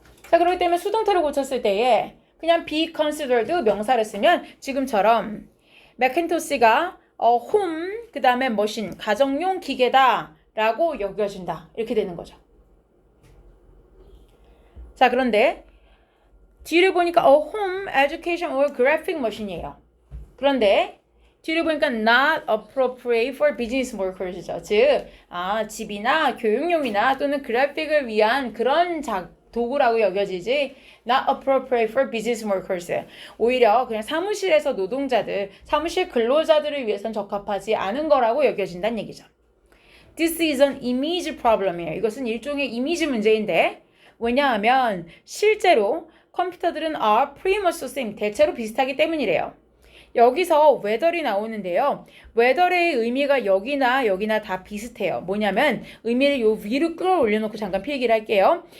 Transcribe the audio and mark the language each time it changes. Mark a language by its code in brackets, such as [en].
[ko] 자, 그렇기 때문에 수동태를 고쳤을 때에 그냥 [en] be considered [ko] 명사를 쓰면 지금처럼 맥킨토시가 home 그 다음에 머신 가정용 기계다 라고 여겨진다 이렇게 되는 거죠. 자, 그런데 뒤를 보니까 [en] home education or graphic machine [ko] 이에요. 그런데 뒤를 보니까 [en] not appropriate for business workers죠. [ko] 즉, 집이나 교육용이나 또는 그래픽을 위한 그런 도구라고 여겨지지 [en] not appropriate for business workers. [ko] 오히려 그냥 사무실에서 노동자들, 사무실 근로자들을 위해선 적합하지 않은 거라고 여겨진다는 얘기죠. [en] This is an image problem이에요. [ko] 이것은 일종의 이미지 문제인데 왜냐하면 실제로 컴퓨터들은 [en] are pretty much the same, [ko] 대체로 비슷하기 때문이래요. 여기서 whether이 나오는데요. whether의 의미가 여기나 다 비슷해요. 뭐냐면 의미를 요 위로 끌어올려놓고 잠깐 필기를 할게요.